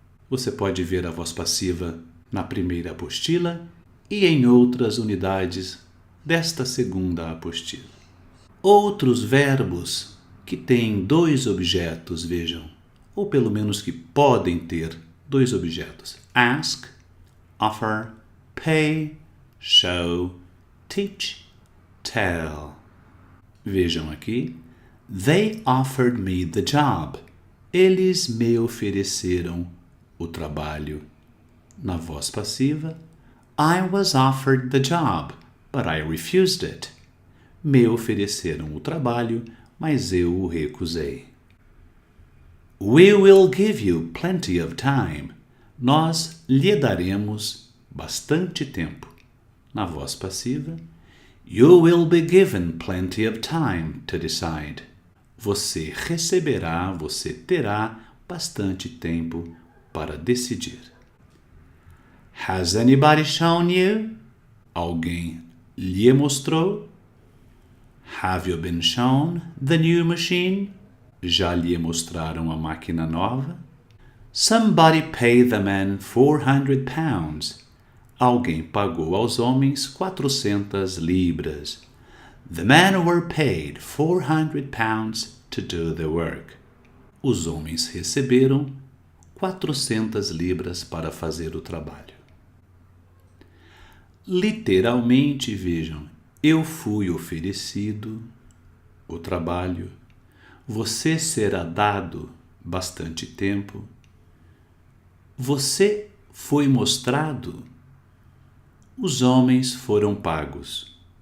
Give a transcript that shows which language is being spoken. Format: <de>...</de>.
<pt>Você pode ver a voz passiva na primeira apostila e em outras unidades desta segunda apostila. Outros verbos que têm dois objetos, vejam, ou pelo menos que podem ter dois objetos.</pt> <en>Ask, offer, pay, show, teach, tell.</en> <pt>Vejam aqui.</pt> <en>They offered me the job.</en> <pt>Eles me ofereceram o trabalho. Na voz passiva,</pt> <en>I was offered the job, but I refused it.</en> <pt>Me ofereceram o trabalho, mas eu o recusei.</pt> <en>We will give you plenty of time.</en> <pt>Nós lhe daremos bastante tempo. Na voz passiva,</pt> <en>you will be given plenty of time to decide.</en> <pt>Você receberá, você terá bastante tempo para decidir.</pt> <en>Has anybody shown you?</en> <pt>Alguém lhe mostrou?</pt> <en>Have you been shown the new machine?</en> <pt>Já lhe mostraram a máquina nova?</pt> <en>Somebody paid the men 400 pounds.</en> <pt>Alguém pagou aos homens 400 libras.</pt> <en>The men were paid 400 pounds to do the work.</en> <pt>Os homens receberam 400 libras para fazer o trabalho. Literalmente, vejam, eu fui oferecido o trabalho, você será dado bastante tempo, você foi mostrado, os homens foram pagos.</pt>